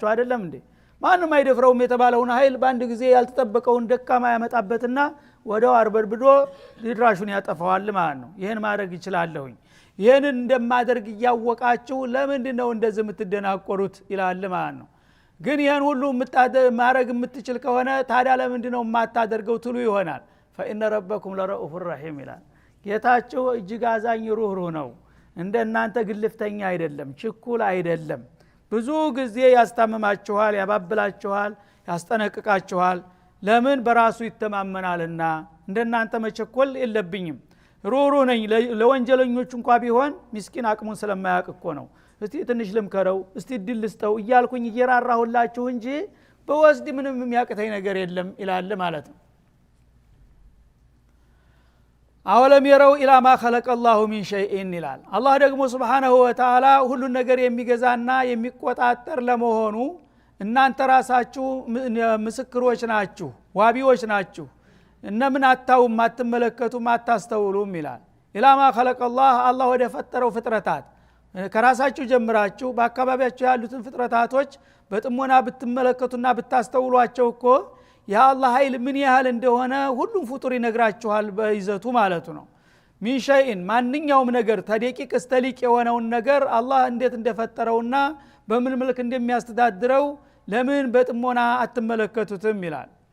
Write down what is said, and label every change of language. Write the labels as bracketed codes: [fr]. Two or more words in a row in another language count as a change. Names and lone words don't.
[am] አይደለም እንዴ ማንንም አይደፍረውም የተባለውን ኃይል በአንድ ጊዜ ያልተጠበቀውን ደካማ ያመጣበትና ወደው አርበርብዶ ድራሹን ያጠፋዋል ማለት ነው ይሄን ማድረግ ይችላልሁኝ ይሄንን እንደማደርግ ያወቃችሁ ለምንድነው እንደዚህ የምትደናቆሩት ይላል ማለት ነው ግን ይሄን ሁሉ ማድረግ የምትችል ከሆነ ታዲያ ለምንድነው የማታደርገው ትሉ ይሆናል [ar] فإن ربكم لرؤوف رحيم [am] ይላል ጌታችሁ እጅግ አዛኝ ሩህሩህ ነው እንደናንተ ግልፍተኛ አይደለም ችኩል አይደለም ብዙ ጊዜ ያስታመማችኋል ያባብላችኋል ያስጠነቅቃችኋል ለምን በራሱ ይተማመናልና እንደናንተ መቸኮል የለብኝም ሩሩ ነኝ ለወንጀለኞች እንኳን ቢሆን ምስኪን አቅሙን ስለማያውቅ እኮ ነው እስቲ ትንሽ ልምከረው እስቲ ድል ልስጠው እያልኩኝ እየራራሁላችሁ እንጂ በወስድ ምንም የሚያቅተኝ ነገር የለም ይላል ማለት ነው። [ar] أولم يروا إلى ما خلق الله من شيء [am] ይላል። አላህ ደግሞ [ar] سبحانه وتعالى [am] ሁሉን ነገር የሚገዛና የሚቆጣጠር ለመሆኑ እናንተ ራሳችሁ ምስክሮች ናችሁ ዋቢዎች ናችሁ እነምን አታውም አትመለከቱም አታስተውሉም ይላል። [ar] إلى ما خلق [am] الله አላህ ወደ ፈጠረው ፍጥረታት ከራሳችሁ ጀምራችሁ በአካባቢያችሁ ያሉትን ፍጥረታቶች በጥሞና ብትመለከቱና ብታስተውሏቸው እኮ የአላህ ኃይል ምን ያህል እንደሆነ ሁሉም ፍጡር ይነግራችኋል በይዘቱ ማለቱ ነው። [ar] من شيء [am] ማንኛውም ነገር ተደቂቅ እስተሊቅ የሆነውን ነገር አላህ እንዴት እንደፈጠረውና በምን መልክ እንደሚያስተዳድረው ለምን በጥሞና አትመለከቱትም ይላል።